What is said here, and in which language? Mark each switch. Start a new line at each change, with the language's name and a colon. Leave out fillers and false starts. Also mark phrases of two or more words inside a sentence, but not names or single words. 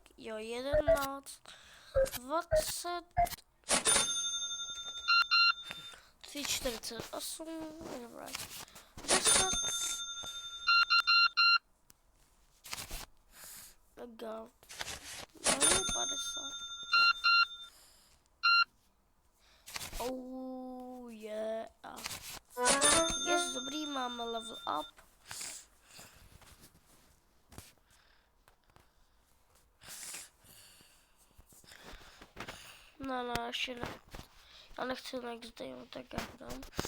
Czech: Jo, 11, 20, 3,48, 10, go, 50.
English: Oh yeah. Yes,
Czech: dobrý, máme
English: level up.
Czech: No, ještě ne. Já nechci
English: next day,
Czech: tak já dám.